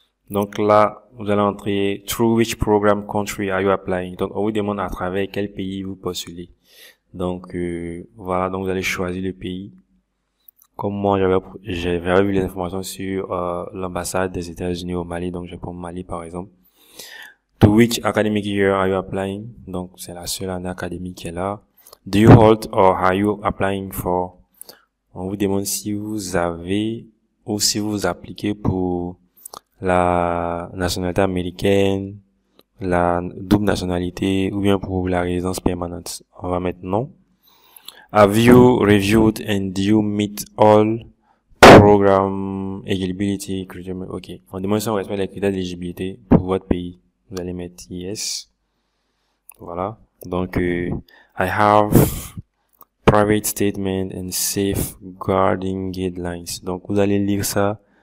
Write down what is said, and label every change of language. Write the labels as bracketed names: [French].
[French] Donc là, vous allez entrer [English] through which program country are you applying. [French] Donc on vous demande à travers quel pays vous postulez. Donc voilà, donc vous allez choisir le pays. Comme moi j'avais vu les informations sur l'ambassade des États-Unis au Mali, donc je prends Mali par exemple. [English] To which academic year are you applying? [French] Donc c'est la seule année académique qui est là. [English] Do you hold or are you applying for? [French] On vous demande si vous avez ou si vous appliquez pour la nationalité américaine, la double nationalité ou bien pour la résidence permanente. On va mettre non. [English] Have you reviewed and do you meet all program eligibility criteria? OK. [French] On demande si on respecte les critères d'éligibilité pour votre pays. Vous allez mettre yes. Voilà. [English] Donc, I have private statement and safeguarding guidelines. [French] Donc, vous allez lire ça.